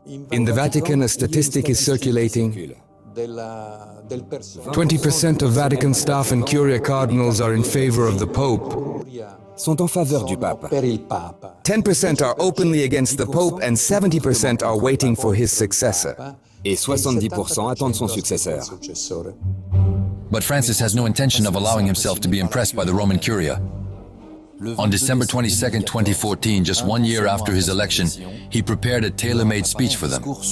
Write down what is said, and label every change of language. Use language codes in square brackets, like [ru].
[en] In the Vatican, a statistic is circulating. 20% of Vatican staff and Curia cardinals are in favor of the Pope. 10% are openly against the Pope and 70% are waiting for his successor. [fr] Et 70% attendent son successeur. [en] But Francis has no intention of allowing himself to be impressed by the Roman Curia. On December 22, 2014, just 1 year after his election, he prepared a tailor-made speech for them.